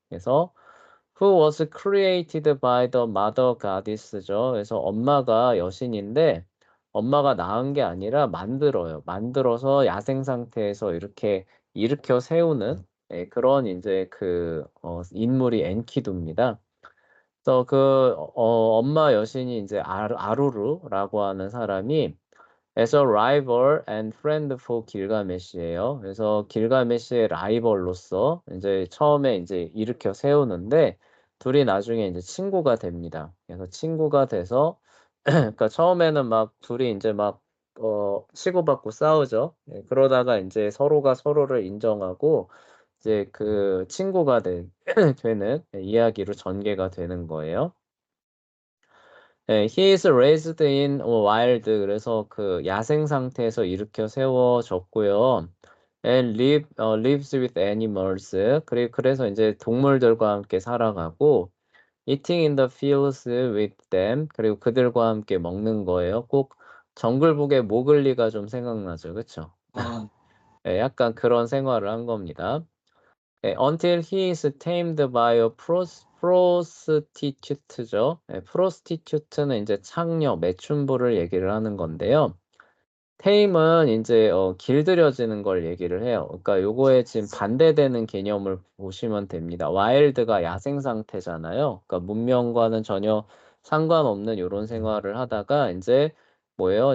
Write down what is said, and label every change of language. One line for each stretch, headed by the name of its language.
English: 그래서 who was created by the mother goddess죠.
Korean: 그래서 엄마가 여신인데 엄마가 낳은 게 아니라 만들어요. 만들어서 야생 상태에서 이렇게 일으켜 세우는 그런 인제 인물이 엔키두입니다. 그래서 엄마 여신이 인제 아루루라고 하는 사람이
English: as a rival and friend for
Korean: 길가메시예요. 그래서 길가메시의 라이벌로서 인제 처음에 인제 일으켜 세우는데 둘이 나중에 인제 친구가 됩니다. 그래서 친구가 돼서 그러니까 처음에는 막 둘이 인제 막 치고받고 싸우죠. 예, 그러다가 인제 서로가 서로를 인정하고 이제 친구가 되는 이야기로 전개가 되는 거예요.
English: 네, he is raised in wild.
Korean: 그래서 야생 상태에서 일으켜 세워졌고요.
English: and lives with animals.
Korean: 그래서 이제 동물들과 함께 살아가고
English: eating in the fields with them.
Korean: 그리고 그들과 함께 먹는 거예요. 꼭 정글북의 모글리가 좀 생각나죠. 그쵸? 아, 예, 약간 그런 생활을 한 겁니다.
English: 예, until he is tamed by a prostitute죠.
Korean: 예, prostitute는 이제 창녀, 매춘부를 얘기를 하는 건데요. tame은 인제 길들여지는 걸 얘기를 해요. 그러니까 요거에 지금 반대되는 개념을 보시면 됩니다. wild가 야생 상태잖아요. 그러니까 문명과는 전혀 상관없는 요런 생활을 하다가 인제 뭐예요?